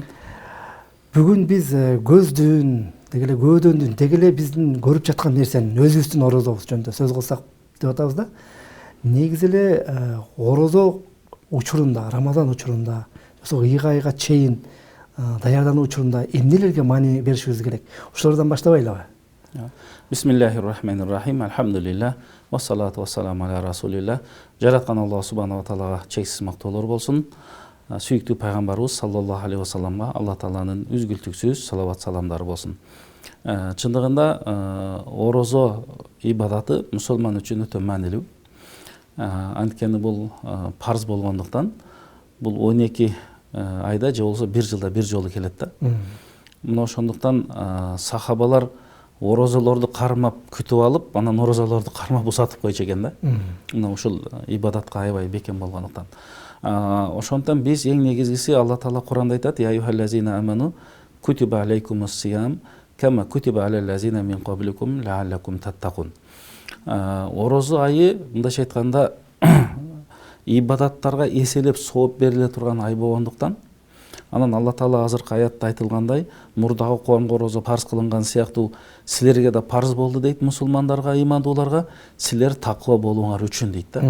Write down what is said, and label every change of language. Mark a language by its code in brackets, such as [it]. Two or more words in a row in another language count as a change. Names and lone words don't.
[ky] Бүгүн биз көздүн, дегеле көөдөндүн, дегеле биздин көрүп жаткан нерсенин өзүбүздүн орозобуз жөнүндө сөз кылсак деп атабыз да. Негизи эле орозо учурунда, Рамазан учурунда, ошо ыйга чейин даярдануу учурунда эмнелерге маани беришибиз керек? Ошолордон баштабайлыбы? [ar] بسم الله الرحمن الرحيم. الحمد لله. والصلاة والسلام على رسول الله. [ky] Жараткан Аллах [ar] سبحانه وتعالى [ky] чексиз мактоолор болсун. Сүйүктүү пайгамбарыбыз [ar] صلى الله عليه وسلم الله تعالى [ky] үзгүлтүксүз салават саламдары болсун. Чындыгында орозо ибадаты мусулман үчүн өтө маанилүү. Анткени бул парз болгондуктан бул 12 айда же болбосо 1 жылда 1 жолу келет да. Мына ошондуктан сахабалар орозолорду кармап күтүп алып, анан орозолорду кармап усатып койчу экен да. Мына ушул ибадатка аябай бекем болгондуктан. Ошондуктан биз эң негизгиси [ar] الله تعالى [ky] Куранда айтат: [ar] "يا أيها الذين آمنوا كتب عليكم الصيام كما كتب على الذين من قبلكم لعلكم تتقون." [ky] Орозо айы мындайча айтканда ибадаттарга эселеп сооп бериле турган ай болгондуктан, анан [ar] الله تعالى [ky] азыркы аятта айтылгандай, мурдагы коомго орозо парз кылынган сыяктуу силерге да парз болду дейт, мусулмандарга, ыймандууларга, силер таква болуңар үчүн дейт да.